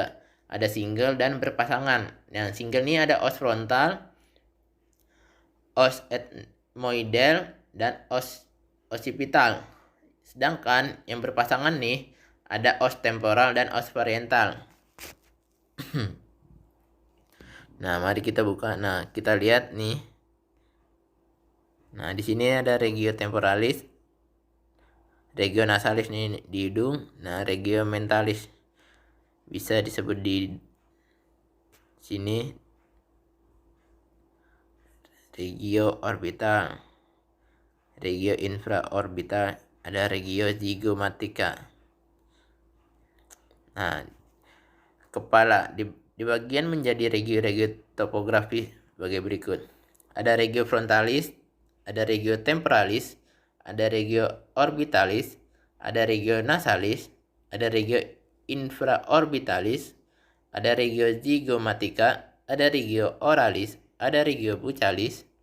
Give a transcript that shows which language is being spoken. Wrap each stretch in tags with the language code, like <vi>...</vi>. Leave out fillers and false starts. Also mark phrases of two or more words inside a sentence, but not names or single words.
<id>Ada single dan berpasangan. Nah, single nih ada</id> <la>os frontal, os ethmoidal,</la> <id>dan</id> <la>os occipital.</la> <id>Sedangkan yang berpasangan nih ada</id> <la>os temporal</la> <id>dan</id> <la>os parietal.</la> <id>Nah, mari kita buka. Nah, kita lihat nih. Nah, di sini ada</id> <la>regio temporalis, regio nasalis</la> <id>nih di hidung. Nah,</id> <la>regio mentalis</la> <id>bisa disebut di sini</id> <la>regio orbital, regio infraorbital,</la> <id>ada</id> <la>regio zygomatica.</la> <id>Nah, kepala di bagian menjadi regio topografi sebagai berikut. Ada</id> <la>regio frontalis,</la> <id>ada</id> <la>regio temporalis,</la> <id>ada</id> <la>regio orbitalis,</la> <id>ada</id> <la>regio nasalis,</la> <id>ada</id> <la>regio infraorbitalis,</la> <id>ada</id> <la>regio zygomatica,</la> <id>ada</id> <la>regio oralis,</la> <id>ada</id> <la>regio buccalis.</la>